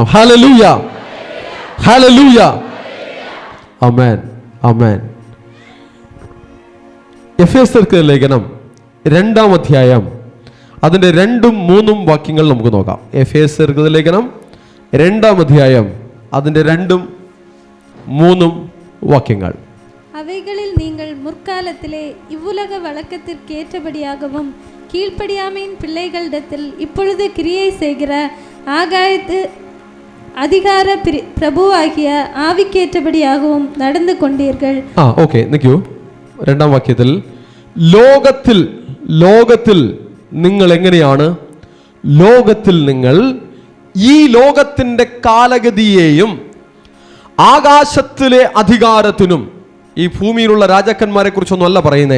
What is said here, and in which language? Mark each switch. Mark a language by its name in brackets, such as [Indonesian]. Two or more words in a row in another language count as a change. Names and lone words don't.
[Malayalam] ഹല്ലേലൂയ, ഹല്ലേലൂയ. ആമേൻ, ആമേൻ. എഫേസ്യർക്ക് ലേഖനം 2-ാം അധ്യായം അതിന്റെ 2ഉം 3ഉം വാക്യങ്ങൾ നമുക്ക് നോക്കാം. എഫേസ്യർക്ക് ലേഖനം 2-ാം അധ്യായം അതിന്റെ 2ഉം 3ഉം വാക്യങ്ങൾ. [Tamil] அவைகளில் நீங்கள் முற்காலத்திலே இவ்வுலக வழக்கத்திற்கேற்றபடியாகவும் கீழ்ப்படியாமையின் பிள்ளைகளிடத்தில் இப்பொழுது கிரியை செய்கிற ஆகாயத்து அதிகார பிரபுவாகிய ஆவிக்கேற்றபடியாகவும் நடந்து கொண்டீர்கள். [Malayalam] ഓക്കെ, നിൽക്കൂ. 2-ാം വാക്യത്തിൽ ലോകത്തിൽ നിങ്ങൾ എങ്ങനെയാണ്? ലോകത്തിൽ നിങ്ങൾ ഈ ലോകത്തിന്റെ കാലഗതിയെയും ആകാശത്തിലെ അധികാരത്തിനും, ഈ ഭൂമിയിലുള്ള രാജാക്കന്മാരെ കുറിച്ചൊന്നുമല്ല പറയുന്നേ.